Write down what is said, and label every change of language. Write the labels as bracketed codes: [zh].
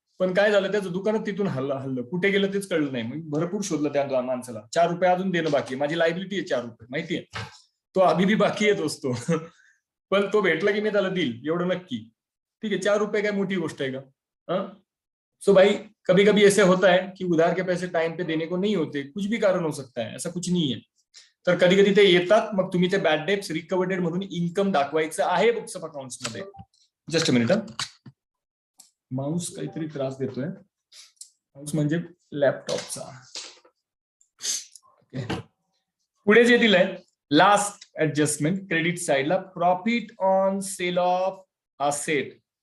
[mr] पण काय झालं, त्याचं दुकानात तिथून हल्लं कुठे गेलं तेच कळलं नाही. मग भरपूर शोधलं त्या माणसाला. 4 रुपये अजून देणं बाकी, माझी लायबिलिटी आहे 4 रुपये, माहितीये, तो [hi] अभी भी [mr] बाकी आहे दोस्तो. पण तो भेटला की मी त्याला देईल, एवढं नक्की. ठीक आहे, 4 रुपये काय मोठी गोष्ट आहे का? [hi] सो भाई कभी कभी ऐसे होता है कि उधार के पैसे टाइम पे देने को नहीं होते, कुछ भी कारण हो सकता है, ऐसा कुछ नहीं है. [mr] तर कधी कधी ते येतात, मग तुम्ही ते बॅड डेट्स रिकवर्डेड म्हणून इन्कम दाखवायचं आहे बुक्स ऑफ अकाउंट्स मध्ये. [en] just a minute, [mr] माऊस काहीतरी त्रास देतोय. माऊस म्हणजे लॅपटॉपचा. पुढे जे दिलंय, लास्ट ऍडजस्टमेंट क्रेडिट साइडला, profit on sale of asset.